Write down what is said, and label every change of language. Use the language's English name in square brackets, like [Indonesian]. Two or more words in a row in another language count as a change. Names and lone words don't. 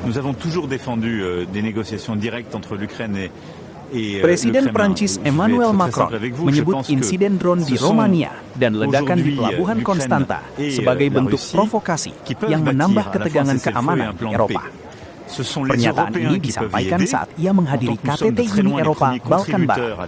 [French] Nous avons toujours défendu des négociations directes entre l'Ukraine et [Indonesian] Presiden Prancis Emmanuel Macron menyebut insiden drone di Romania dan ledakan di pelabuhan Konstanta sebagai bentuk provokasi yang menambah ketegangan keamanan di Eropa. Pernyataan ini disampaikan saat ia menghadiri KTT Uni Eropa Balkan Barat.